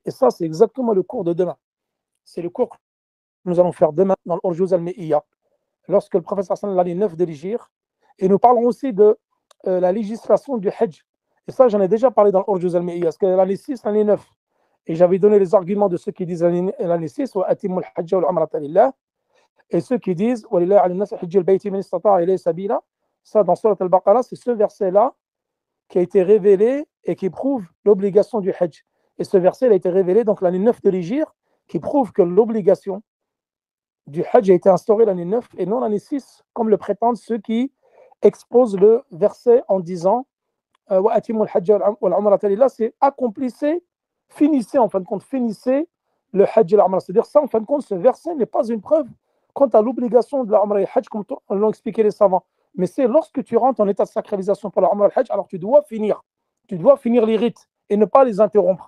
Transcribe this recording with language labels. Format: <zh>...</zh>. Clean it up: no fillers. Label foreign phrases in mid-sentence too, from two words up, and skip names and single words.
<fr>Et ça, c'est exactement le cours de demain. C'est le cours que nous allons faire demain dans l'Urjuz al-Mi'iyya, lorsque le prophète</fr> <ar>صلى الله عليه وسلم</ar> <fr>l'année 9 de l'Hijr. Et nous parlons aussi de la législation du Hajj. Et ça, j'en ai déjà parlé dans l'Urjuz al-Mi'iyya, parce que l'année 6, l'année 9. Et j'avais donné les arguments de ceux qui disent l'année 6,</fr> <ar>وأتموا الحج والعمرة لله,</ar> <fr>et ceux qui disent</fr> <ar>ولله على الناس حج البيت من استطاع إليه سبيلا.</ar> <fr>Ça, dans Surat al-Baqarah, c'est ce verset-là qui a été révélé et qui prouve l'obligation du Hajj. Et ce verset il a été révélé donc l'année 9 de l'Hijr, qui prouve que l'obligation du Hajj a été instaurée l'année 9 et non l'année 6, comme le prétendent ceux qui exposent le verset en disant</fr> <ar>وأتموا الحج والعمرة لله,</ar> <fr>c'est accomplissez, finissez en fin de compte, finissez le Hajj et l'Umrah. C'est-à-dire ça, en fin de compte, ce verset n'est pas une preuve quant à l'obligation de la Umrah et le Hajj, comme l'ont expliqué les savants. Mais c'est lorsque tu rentres en état de sacralisation pour la Umrah et le Hajj, alors tu dois finir les rites et ne pas les interrompre.</fr>